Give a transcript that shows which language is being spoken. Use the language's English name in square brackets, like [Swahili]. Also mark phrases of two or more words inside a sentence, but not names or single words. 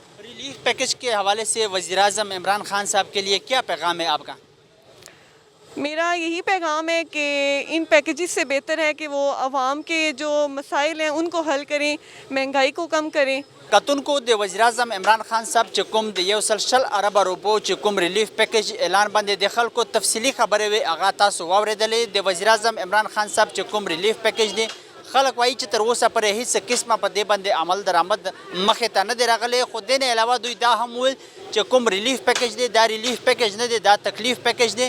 [English] relief package [Urdu] کے حوالے سے وزیر اعظم عمران خان صاحب کے لیے کیا پیغام ہے آپ کا? میرا یہی پیغام ہے کہ ان پیکجز سے بہتر ہے کہ وہ عوام کے جو مسائل ہیں ان کو حل کریں، مہنگائی کو کم کریں. [Pashto] کتونکو د وزیر اعظم عمران خان صاحب چې کوم د 100 ارب روپو چې کوم [English] ریلیف پیکج [Pashto] اعلان باندې د خلکو تفصیلی خبرې وي هغه تاسو واورېدلې. د وزیر-اعظم عمران خان صاحب چې کوم [English] ریلیف پیکج [Pashto] دی خلک وایي چې تر اوسه پورې هیڅ قسمه په دې باندې عمل درآمد مخې ته نه دی راغلی. خو دې نه علاوه دوی دا هم ویل چې کوم [English] ریلیف پیکج [Pashto] دی دا [English] ریلیف پیکج [Pashto] نه دی، دا تکلیف پیکج دی.